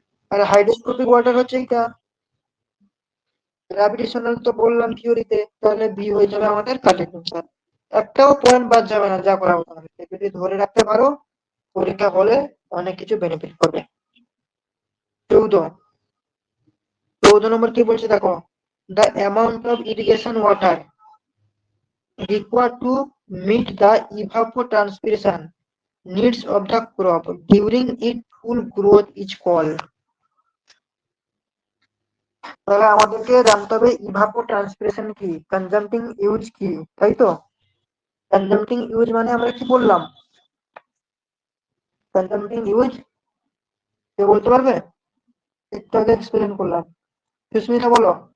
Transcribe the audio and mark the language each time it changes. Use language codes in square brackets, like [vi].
[bn] আর হাইড্রোস্কোপিক water হচ্ছে এটা। Gravitational তো বললাম থিওরিতে, তাহলে বি হয়ে যাবে আমাদের কারেক্ট অ্যান্সার। একটাও পয়েন্ট বাদ যাবে না, যা করা হবে। যদি ধরে রাখতে পারো পরীক্ষা হলে অনেক কিছু বেনিফিট করবে। [en] 14 [bn] নম্বর কি বলছে দেখো, [en] the amount of irrigation water required to meet the evapotranspiration needs of the crop during its full growth is called। [bn] তাহলে আমাদেরকে জানতে হবে ইভাপোট্রান্সপিরেশন কি, কনজাম্পিং ইউজ কি, তাই তো? কনজাম্পিং ইউজ মানে আমরা কি বললাম, কনজাম্পিং ইউজ কে বলতে পারবে? একটু আগে এক্সপ্লেন করলাম, সুস্মিতা বলো।